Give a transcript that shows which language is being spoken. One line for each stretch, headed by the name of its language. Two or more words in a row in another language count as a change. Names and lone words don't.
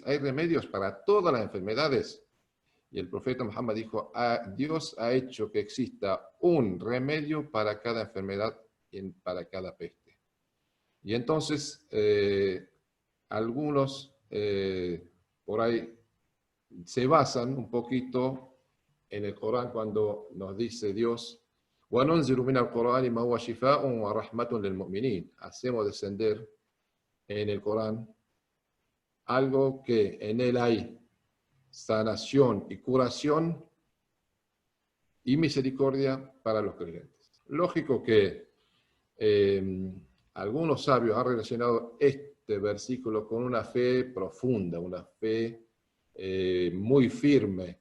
Spanish: ¿Hay remedios para todas las enfermedades? Y el profeta Muhammad dijo, Dios ha hecho que exista un remedio para cada enfermedad y para cada peste. Y entonces, algunos por ahí se basan un poquito en el Corán cuando nos dice Dios,
Arabic: وَنُنْزِلُ مِنَ الْقُرْآنِ مَا هُوَ شِفَاءٌ وَرَحْمَةٌ لِلْمُؤْمِنِينَ.
Spanish: Hacemos descender en el Corán algo que en él hay sanación y curación y misericordia para los creyentes. Lógico que algunos sabios han relacionado este versículo con una fe profunda, una fe muy firme.